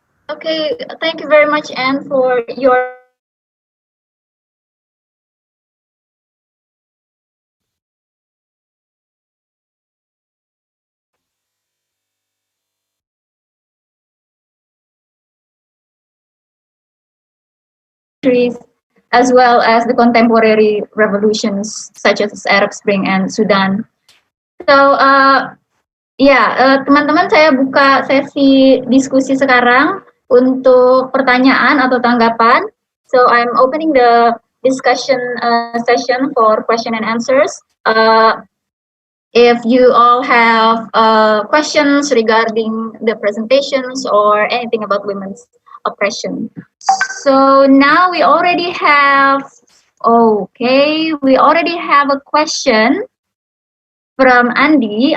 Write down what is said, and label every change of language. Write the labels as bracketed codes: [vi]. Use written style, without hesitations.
[en] Okay, thank you very much, Anne, for your as well as the contemporary revolutions such as Arab Spring and Sudan. [id] So, teman-teman, saya buka sesi diskusi sekarang untuk pertanyaan atau tanggapan. [en] So, I'm opening the discussion session for question and answers. If you all have questions regarding the presentations or anything about women's oppression. So now we already have a question from Andy.